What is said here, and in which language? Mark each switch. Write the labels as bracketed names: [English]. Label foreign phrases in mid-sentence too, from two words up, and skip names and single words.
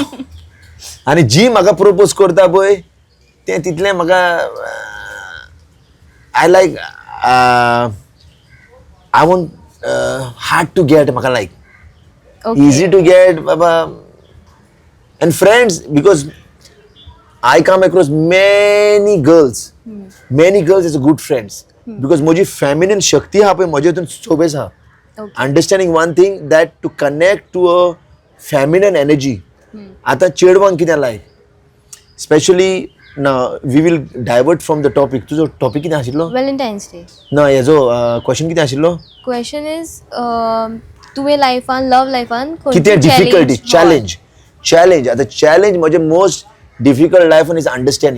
[Konkani] आनी जी म्हाका प्रपोज करता पळय तें तितलें म्हाका [English] I like, I want hard to get, [Konkani] म्हाका लायक [English] ओके. easy to get बाबा And friends, because I come across many girls as a good friends. [Konkani] Because म्हजी feminine शक्ती हा पळय म्हजे हितून सोबेस हा. [English] Okay. Understanding one thing, that to connect to a feminine energy. [Konkani] आता चेडवांक कितें लायक, स्पेशली ना [English] we will divert from the topic. [Konkani] तुजो टॉपिक कितें आशिल्लो? [English] Valentine's Day. [Konkani] ना हेजो क्वेश्चन कितें आशिल्लो? [English] question is [Konkani] तुवें लायफान लव लायफान कितें डिफिकल्टी चॅलेंज आता चॅलेंज म्हजे [English] most difficult [Konkani] लायफान [English] is understanding.